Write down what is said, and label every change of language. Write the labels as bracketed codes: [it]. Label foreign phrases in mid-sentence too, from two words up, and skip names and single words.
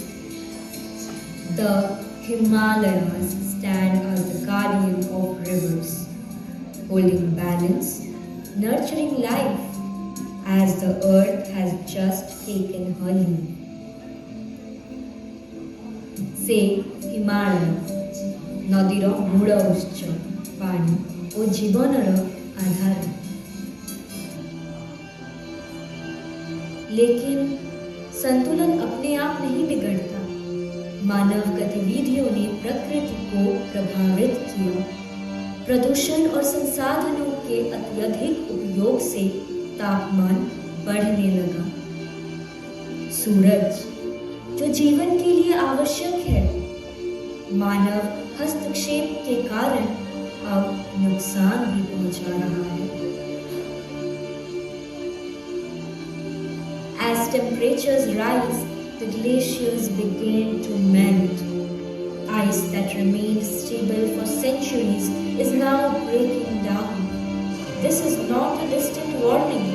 [en] The Himalayas stand as the guardian of rivers, holding balance, nurturing life, as the earth has just taken her leave. Say Himalaya, [or] ନଦୀର ମୂଳ ଉତ୍ସ, ପାଣି ଓ ଜୀବନର ଆଧାର। [hi] लेकिन संतुलन अपने आप नहीं बिगड़ता। मानव गतिविधियों ने प्रकृति को प्रभावित किया। प्रदूषण और संसाधनों के अत्यधिक उपयोग से तापमान बढ़ने लगा। सूरज, जो जीवन के लिए आवश्यक है, मानव हस्तक्षेप के कारण अब नुकसान भी पहुंचा रहा है। [en] As temperatures rise, the glaciers begin to melt. Ice that remained stable for centuries is now breaking down. This is not a distant warning.